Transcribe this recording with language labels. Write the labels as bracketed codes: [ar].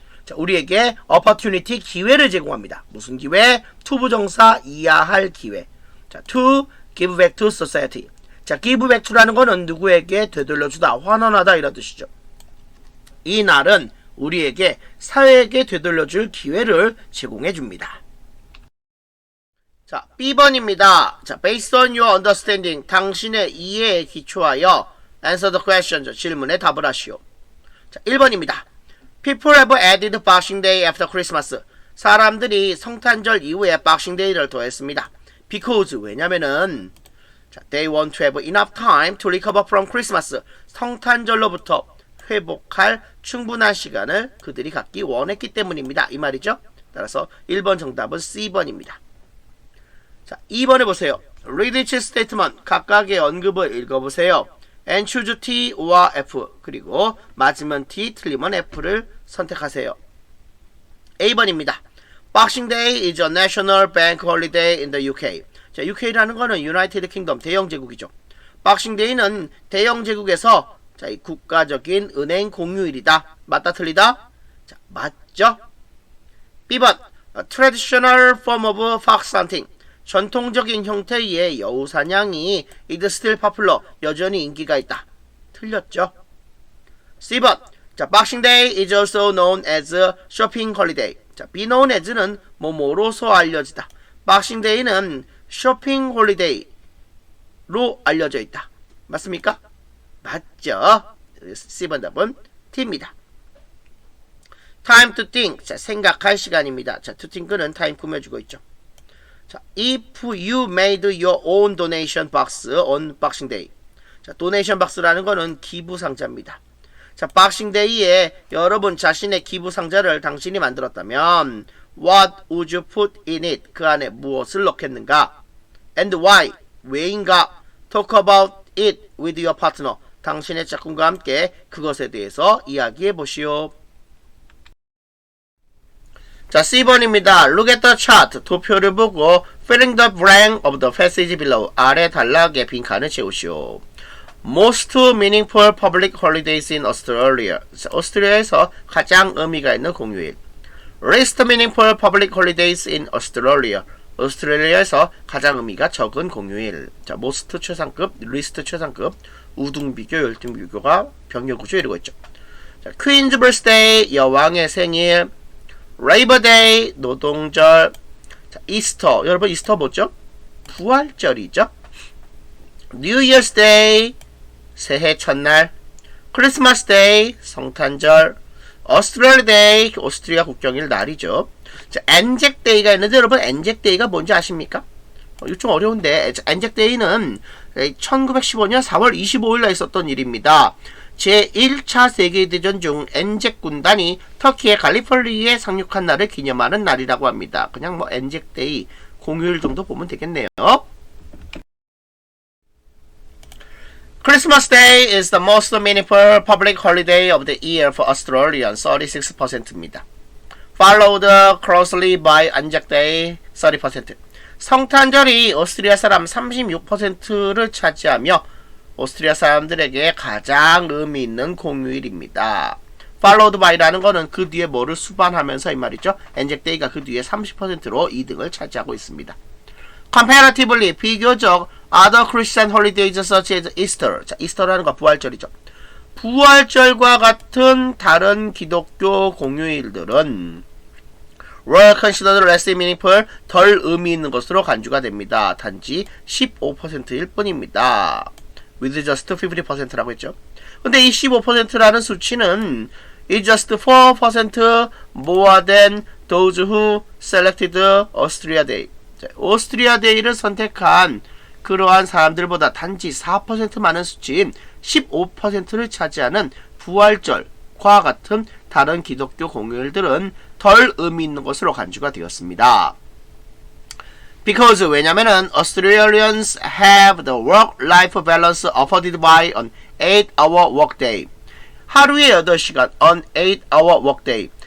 [ko] 자, 우리에게 opportunity, 기회를 제공합니다. 무슨 기회? to 부정사 이하할 기회. [en] 자, to give back to society. [ko] 자, give back to라는 거는 누구에게 되돌려주다, 환원하다 이런 뜻이죠. 이 날은 우리에게 사회에게 되돌려줄 기회를 제공해줍니다. 자, B번입니다. [en] 자, based on your understanding, [ko] 당신의 이해에 기초하여 [en] answer the question, [ko] 질문에 답을 하시오. 자, 1번입니다. [en] People have added Boxing Day after Christmas. [ko] 사람들이 성탄절 이후에 Boxing Day를 더했습니다. [en] Because, [ko] 왜냐면은 [en] 자, they want to have enough time to recover from Christmas. [ko] 성탄절로부터 회복할 충분한 시간을 그들이 갖기 원했기 때문입니다. 이 말이죠. 따라서 1번 정답은 C번입니다. 자, 2번에 보세요. [en] Read each statement. [ko] 각각의 언급을 읽어보세요. [en] And choose T와 F. [ko] 그리고 맞으면 T, 틀리면 F를 선택하세요. A번입니다. [en] Boxing Day is a national bank holiday in the UK. [ko] 자, UK라는 거는 United Kingdom, 대영 제국이죠. Boxing Day는 대영 제국에서 자, 이 국가적인 은행 공휴일이다. 맞다, 틀리다? 자, 맞죠? B번. [en] A traditional form of fox hunting. [ko] 전통적인 형태의 여우사냥이 [en] is still popular, [ko] 여전히 인기가 있다. 틀렸죠? C번. [en] 자, Boxing Day is also known as a shopping holiday. [ko] 자, [en] be known as [ko] 는 뭐뭐로서 알려지다. Boxing Day는 쇼핑 홀리데이로 알려져 있다. 맞습니까? 맞죠? C번 답은 T입니다. [en] Time to think. [ko] 자, 생각할 시간입니다. 자, to think는 타임 꾸며주고 있죠. [en] 자, if you made your own donation box on Boxing Day. [ko] 자, donation box라는 거는 기부 상자입니다. 자, Boxing Day에 여러분 자신의 기부 상자를 당신이 만들었다면 [en] what would you put in it? [ko] 그 안에 무엇을 넣겠는가? [en] And why? [ko] 왜인가? [en] Talk about it with your partner. [ko] 당신의 짝꿍과 함께 그것에 대해서 이야기해 보시오. 자, C번입니다. [en] Look at the chart. [ko] 도표를 보고 [en] filling the blank of the passage below. [ko] 아래 단락에 빈칸을 채우시오. [en] Most meaningful public holidays in Australia. [ko] 자, 오스트리아에서 가장 의미가 있는 공휴일. [en] Least meaningful public holidays in Australia. [ko] 오스트레일리아에서 가장 의미가 적은 공휴일. 자, most 최상급, least 최상급, 우등비교, 열등비교가 병렬구조 이러고 있죠. 자, Queen's birthday, 여왕의 생일. Labor Day, 노동절. 자, 이스터, 여러분 이스터 뭐죠? 부활절이죠. New Year's Day, 새해 첫날. Christmas Day, 성탄절. Australia Day, 오스트리아 국경일 날이죠. 자, 엔잭 데이가 있는데 여러분 엔잭 데이가 뭔지 아십니까? 이거 좀 어려운데 엔잭 데이는 1915년 4월 25일 날 있었던 일입니다. 제1차 세계대전 중 엔잭 군단이 터키의 갈리폴리에 상륙한 날을 기념하는 날이라고 합니다. 그냥 뭐 엔잭 데이 공휴일 정도 보면 되겠네요. [en] Christmas Day is the most meaningful public holiday of the year for Australians, 36%입니다. Followed closely by 안잭 Day, 30%. [ko] 성탄절이 오스트리아 사람 36%를 차지하며 오스트리아 사람들에게 가장 의미 있는 공휴일입니다. followed by라는 거는 그 뒤에 뭐를 수반하면서 이 말이죠. 엔젝 데이가 그 뒤에 30%로 2등을 차지하고 있습니다. [en] comparatively [ko] 비교적 [en] other Christian holidays such as Easter. [ko] 자, 이스터라는 거 부활절이죠. 부활절과 같은 다른 기독교 공휴일들은 [en] were considered less meaningful, [ko] 덜 의미 있는 것으로 간주가 됩니다. 단지 15%일 뿐입니다. [en] with just 50%라고 했죠. [ko] 근데 이 15%라는 수치는 [en] is just 4% more than those who selected Austria Day. [ko] 자, 오스트리아 데이를 선택한 그러한 사람들보다 단지 4% 많은 수치인 15%를 차지하는 부활절과 같은 다른 기독교 공휴일들은 덜 의미 있는 것으로 간주가 되었습니다. [en] Because [ko] 왜냐면은 [en] Australians have the work-life balance afforded by an 8-hour workday. [ko] 하루에 8시간, [en] an 8-hour workday.